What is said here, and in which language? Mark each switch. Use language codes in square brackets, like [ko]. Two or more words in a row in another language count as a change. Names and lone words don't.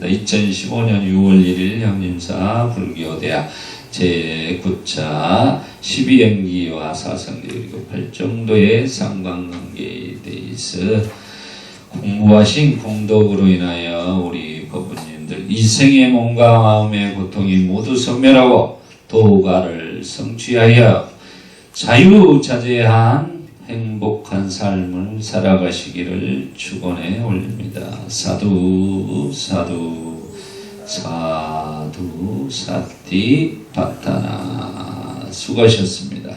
[ko] 2015년 6월 1일 형님사 불교대학 제9차 12연기와 사성제 그리고 8정도의 상관관계에 대해서 공부하신 공덕으로 인하여 우리 법부님들 이생의 몸과 마음의 고통이 모두 소멸하고 도가를 성취하여 자유자재한 행복한 삶을 살아가시기를 축원해 올립니다. [pi] sādhu sādhu sādhu satipaṭṭhāna. [ko] 수고하셨습니다.